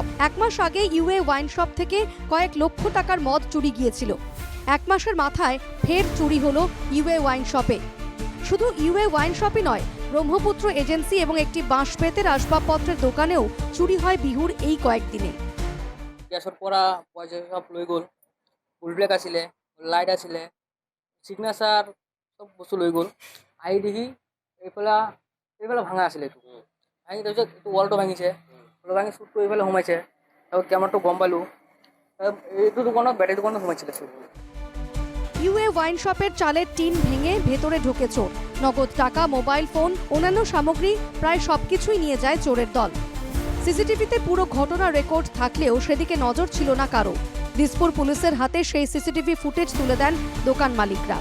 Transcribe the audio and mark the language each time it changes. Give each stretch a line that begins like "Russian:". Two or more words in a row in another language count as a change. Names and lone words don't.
Bangla: 1 মাস আগে ইউএ ওয়াইন শপ থেকে কয়েক লক্ষ টাকার মদ চুরি গিয়েছিল। 1 মাসের মাথায় ফের চুরি হলো ইউএ ওয়াইন শপে। শুধু ইউএ ওয়াইন শপই নয়, ব্রহ্মপুত্র এজেন্সি এবং একটি বাঁশবেতের আসবাবপত্রের দোকানেও চুরি হয় বিহুর এই কয়েকদিনে।
Assamese: গ্যাসৰ পৰা পইচা সব লৈ গ'ল, ফুল ব্লেক আছিলে, লাইট আছিলে, চিগনেচাৰ চব বস্তু লৈ গ'ল। আহি দেখি এইফালে ভাঙা আছিলে, এইটো ভাঙি তাৰপিছত এইটো ৱালটো ভাঙিছে, ৱাল ভাঙি চুটটো এইফালে সোমাইছে। তাৰপিছত কেমেৰাটো গম পালোঁ, এইটো দোকানত বেটাৰী দোকানত সোমাইছিলে চুট।
Bangla: ইউএ ওয়াইন শপের চালের টিন ভেঙে ভেতরে ঢোকে চোর। নগদ টাকা, মোবাইল ফোন, অন্যান্য সামগ্রী প্রায় সবকিছুই নিয়ে যায় চোরের দল। সিসিটিভিতে পুরো ঘটনা রেকর্ড থাকলেও সেদিকে নজর ছিল না কারো। দিসপুর পুলিশের হাতে সেই সিসিটিভি ফুটেজ তুলে দেন দোকান মালিকরা।